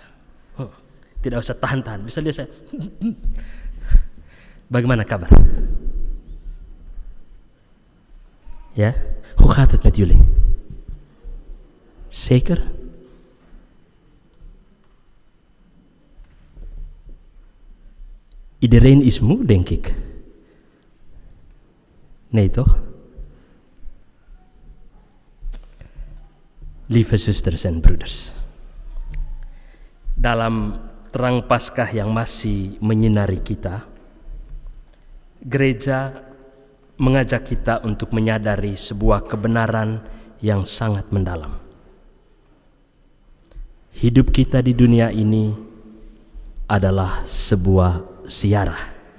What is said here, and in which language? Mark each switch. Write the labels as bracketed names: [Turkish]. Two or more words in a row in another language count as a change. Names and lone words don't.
[Indonesian] Tidak usah tahan-tahan, bisa lihat saya. Bagaimana kabar? [Dutch] Ja? Hoe gaat het met jullie? Zeker? Iedereen is moe, denk ik. Nee, toch? Lieve zusters en broeders, [Indonesian] dalam terang Paskah yang masih menyinari kita, gereja mengajak kita untuk menyadari sebuah kebenaran yang sangat mendalam. Hidup kita di dunia ini adalah sebuah ziarah.